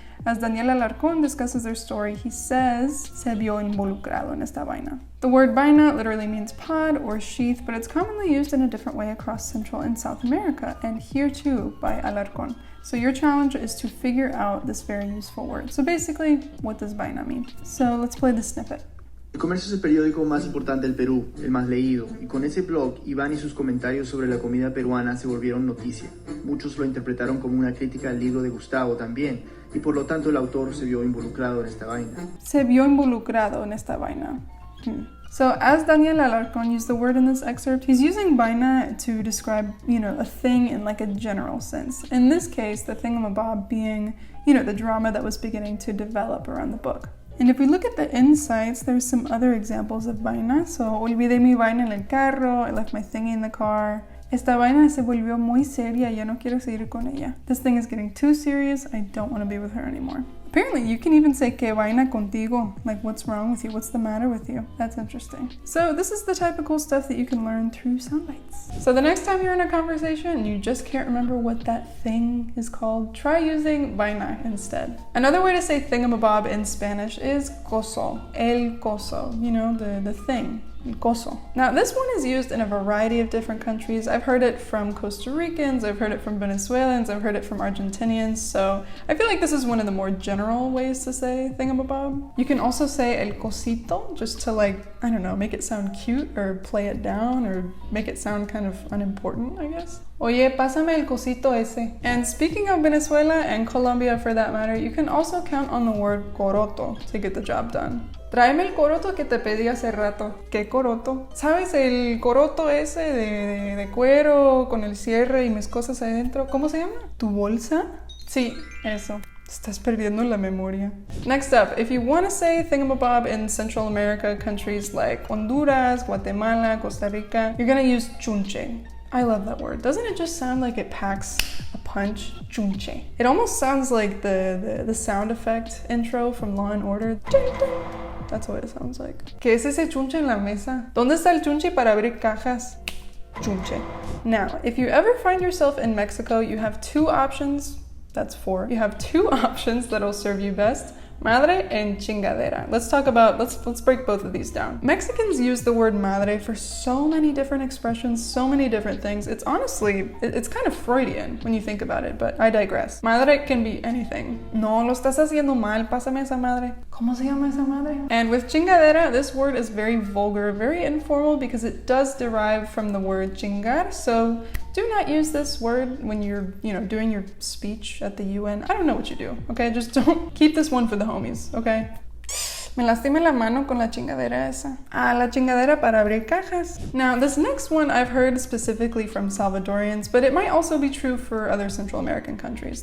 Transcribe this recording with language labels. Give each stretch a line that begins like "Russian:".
English: As Daniel Alarcón discusses their story, he says,
Spanish: se vio involucrado en esta vaina.
English: The word vaina literally means pod or sheath, but it's commonly used in a different way across Central and South America, and here too by Alarcón. So your challenge is to figure out this very useful word. So basically, what does vaina mean? So let's play the snippet.
Spanish: El Comercio es el periódico más importante del Perú, el más leído, y con ese blog, Iván y sus comentarios sobre la comida peruana se volvieron noticia. Muchos lo interpretaron como una crítica al libro de Gustavo también, y por lo tanto el autor se vio involucrado en esta vaina. Se vio involucrado en esta vaina.
English: So as Daniel Alarcón used the word in this excerpt, he's using vaina to describe, a thing in like a general sense. In this case, the thingamabob being, the drama that was beginning to develop around the book. And if we look at the insights, there's some other examples of vaina. So,
Spanish: olvidé mi vaina en el carro,
English: I left my thingy in the car.
Spanish: Esta vaina se volvió muy seria, ya no quiero seguir con ella.
English: This thing is getting too serious, I don't want to be with her anymore. Apparently, you can even say
Spanish: que vaina contigo,
English: like what's wrong with you, what's the matter with you. That's interesting. So this is the type of cool stuff that you can learn through soundbites. So the next time you're in a conversation and you just can't remember what that thing is called, try using vaina instead. Another way to say thingamabob in Spanish is coso, el coso, the thing. Coso. Now this one is used in a variety of different countries. I've heard it from Costa Ricans, I've heard it from Venezuelans, I've heard it from Argentinians, so I feel like this is one of the more general ways to say thingamabob. You can also say el cosito, just to make it sound cute or play it down or make it sound kind of unimportant, I guess.
Spanish: Oye, pásame el cosito ese.
English: And speaking of Venezuela and Colombia for that matter, you can also count on the word coroto to get the job done.
Spanish: Tráeme el coroto que te pedí hace rato. ¿Qué coroto? ¿Sabes el coroto ese de cuero con el cierre y mis cosas adentro? ¿Cómo se llama? ¿Tu bolsa? Sí, eso. Estás perdiendo la memoria.
English: Next up, if you want to say thingamabob in Central America countries like Honduras, Guatemala, Costa Rica, you're going to use chunche. I love that word. Doesn't it just sound like it packs a punch? Chunche. It almost sounds like the sound effect intro from Law and Order. That's what it sounds like.
Spanish: ¿Qué es ese chunche en la mesa? ¿Dónde está el chunche para abrir cajas? Chunche.
English: Now, if you ever find yourself in Mexico, you have two options. That's four. You have two options that'll serve you best. Madre and chingadera. Let's break both of these down. Mexicans use the word madre for so many different expressions, so many different things. It's honestly, it's kind of Freudian when you think about it, but I digress. Madre can be anything.
Spanish: No, lo estás haciendo mal, pásame esa madre. ¿Cómo se llama esa madre?
English: And with chingadera, this word is very vulgar, very informal because it does derive from the word chingar, so do not use this word when you're, doing your speech at the UN. I don't know what you do, okay? Just don't keep this one for the homies, okay?
Spanish: Me lastimé la mano con la chingadera esa. Ah, la chingadera para abrir cajas.
English: Now, this next one I've heard specifically from Salvadorians, but it might also be true for other Central American countries.